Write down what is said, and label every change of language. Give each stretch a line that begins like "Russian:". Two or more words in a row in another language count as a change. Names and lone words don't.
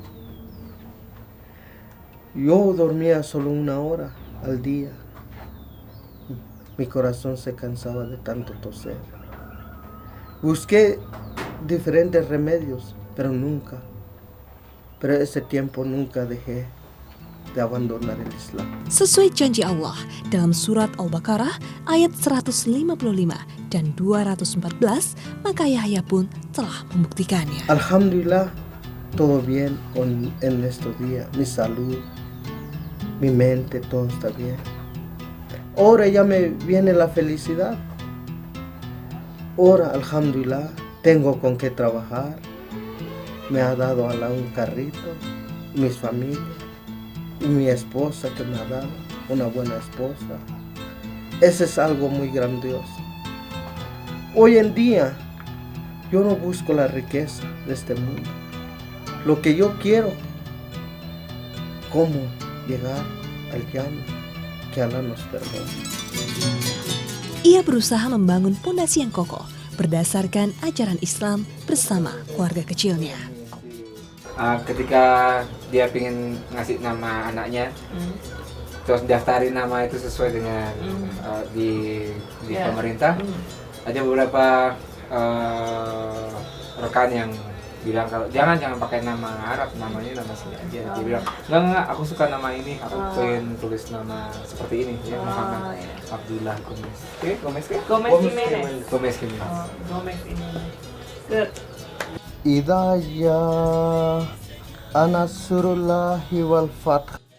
Spanish: Yo dormía solo 1 hora al día. Mi corazón se cansaba de tanto toser. Busqué diferentes remedios, pero ese tiempo nunca dejé de abandonar el Islam.
Indonesian: Sesuai janji Allah dalam surat Al-Baqarah ayat 155 dan 214, maka Yahya pun telah membuktikannya.
Spanish: Alhamdulillah, todo bien en estos días. Mi salud, mi mente, todo está bien. Ahora ya me viene la felicidad. Ahora, alhamdulillah, tengo con qué trabajar. Me ha dado Allah un carrito, mis familias y mi esposa que me ha dado, una buena esposa. Ese es algo muy grandioso. Hoy en día, yo no busco la riqueza de este mundo. Lo que yo quiero, cómo llegar al Jannah, que Allah nos perdone.
Indonesian: Ia berusaha membangun pondasi yang kokoh berdasarkan ajaran Islam bersama keluarga kecilnya. Ketika dia pengen ngasih nama anaknya, terus daftarin nama itu sesuai dengan di pemerintah, ada beberapa rekan yang bilang kalau jangan pakai nama Arab, namanya nama sini aja. Dia bilang enggak, aku suka nama ini, aku pengen tulis nama seperti ini ya, Muhammad Abdullah Gomez. Gomez Jimenez. Gomez Jimenez. Good.
Arabic: إذا جاء نصر الله والفتح.